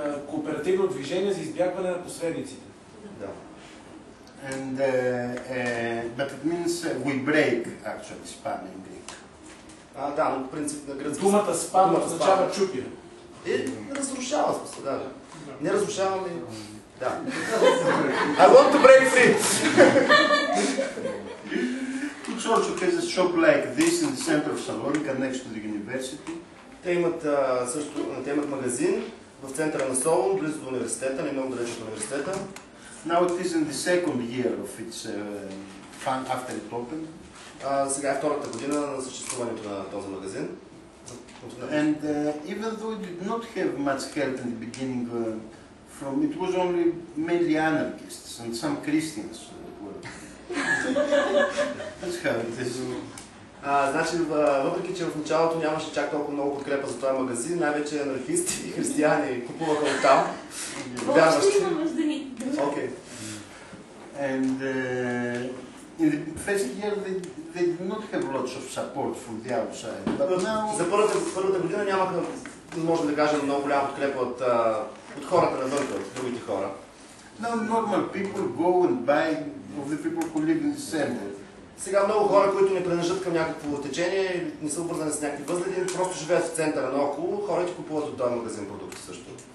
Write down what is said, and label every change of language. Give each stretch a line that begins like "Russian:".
Bulgarian: кооперативно движение за избягване на посредниците. Да.
English: And, but it means we break actually SPAME in Greek.
Bulgarian: Да, но в принцип на гръцки. Думата СПАМЕ означава чупи. Разрушава смисъл, да. Не разрушаваме. Да.
English: I want to break free! Which also has a shop like this in the center of Salonika next to the university.
Bulgarian: Те имат магазин в центъра на Солун, близо до университета, не много далеч от университета.
English: Now it is in the second year of its after it opened.
Bulgarian: Сега е втората година на съществуването на този магазин.
English: And even though it did not have much help in the beginning, it was only mainly anarchists and some Christians were. That's how it is.
Bulgarian: Значи, въпреки че в началото нямаше чак толкова много подкрепа за този магазин, най-вече анархисти и християни купуваха оттам. Въобще има нужда. Окей.
English: And in the first year they did not have lots of support from the outside. But now...
Bulgarian: За първата година нямаха, можем да кажем, много голяма подкрепа от хората навън, от другите хора.
English: Now normal people go and buy of the people who live in the center.
Bulgarian: Сега много хора, които не принадлежат към някакво течение, не са обвързани с някакви възгледи, просто живеят в центъра наоколо, хората купуват от този магазин продукти също.